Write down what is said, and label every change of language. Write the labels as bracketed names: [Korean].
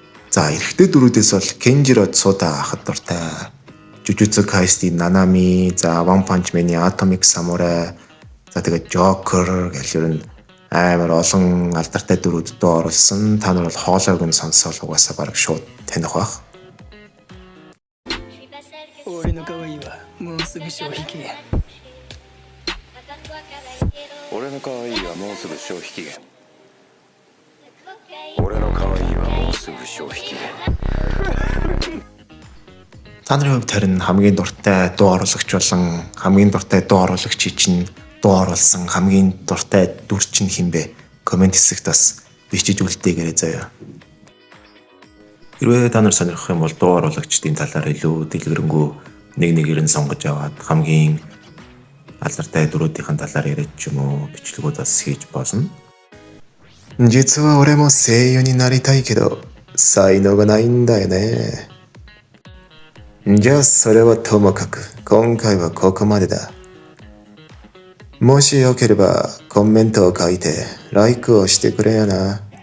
[Mongolian] За эрэгтэй дүрүүдээс бол Kenjiro Tsuda ахад дуртай. Jujutsu Kaisen Nanami, за One Punch Man-ийн Atomic Samurai, за тэгээд Joker гэх юм амар олон алдартай дүрүүд дуу оруулсан. Та нар бол хоолойг нь сонсоод угаасаа бараг шууд таних байх. [Japanese] 俺の可愛いはもうすぐ消費期限。俺の可愛いはもうすぐ消費期限。俺の可愛いはもうすぐ消費期限。 [Mongolian] Та нарын хувьд харин хамгийн дуртай дуу оруулагч болон хамгийн дуртай дуу оруулагчийг чинь дуу оруулсан хамгийн дуртай дүр чинь хинбэ? Комент хэсэгт бас бичиж үлдээгээрэй заяа. Хэрвээ та нар сонирхох юм бол дуу оруулагчдын талаар илүү дэлгэрэнгүй нэг нь сонгож аваад хамгийн алдартай дүрүүдийн талаар яриад ч юм уу бичлэгүүд бас хийж болно. [Japanese] 実は俺も声優になりたいけど才能がないんだよね。じゃあそれはともかく今回はここまでだ。もしよければコメントを書いてライクをしてくれよな。